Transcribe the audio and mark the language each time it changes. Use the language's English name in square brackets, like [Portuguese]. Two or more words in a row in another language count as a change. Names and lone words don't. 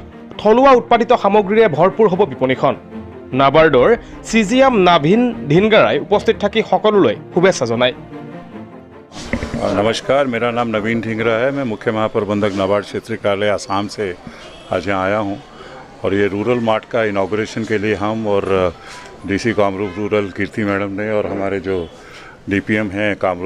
[Assamese] থলুৱা উৎপাদিত সামগ্ৰীৰে ভৰপূৰ হ'ব বিপণীখন। নাবাৰ্ডৰ CGM নাভিন ধিনগাৰাই উপস্থিত থাকি সকলোলৈ শুভেচ্ছা জনায়। [Hindi] नमस्कार, मेरा नाम नवीन ढींगरा है। मैं मुख्य महाप्रबंधक नाबार्ड क्षेत्रीय कार्यालय आसाम से आज यहाँ आया हूँ और ये [English] rural mart [Hindi] का इनॉग्रेशन के लिए हम और DC कामरूप रूरल कीर्ति मैडम ने और हमारे जो DPM हैं कामरूप